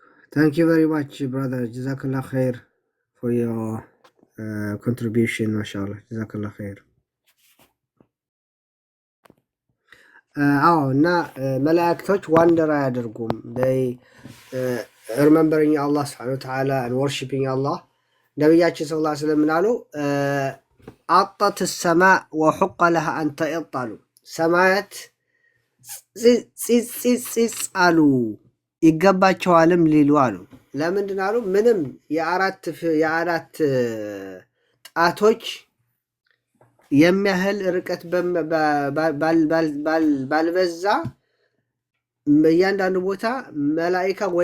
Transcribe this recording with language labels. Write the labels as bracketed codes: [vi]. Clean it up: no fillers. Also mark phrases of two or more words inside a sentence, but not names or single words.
[en] Thank you very much, brother. [ar] جزاك الله خير [en] for your contribution, mashallah. [ar] جزاك الله خير. [am] እና መላእክቶች ዋንደር አያደርጉም። [en] remembering Allah [ar] سبحانه وتعالى [en] and worshiping Allah. [am] ነቢያችን [ar] صلى الله عليه وسلم [am] አሉ አጣት [ar] السماء وحق لها أن تئط [am] ሰማያት ፂፅ አሉ ይገባቸዋልም ሊሉ አሉ። ለምንድን አሉ? ምንም የአራት ጣቶች የሚያህል ርቀት ባልበዛ እያንዳንዱ ቦታ መላኢካ ወይ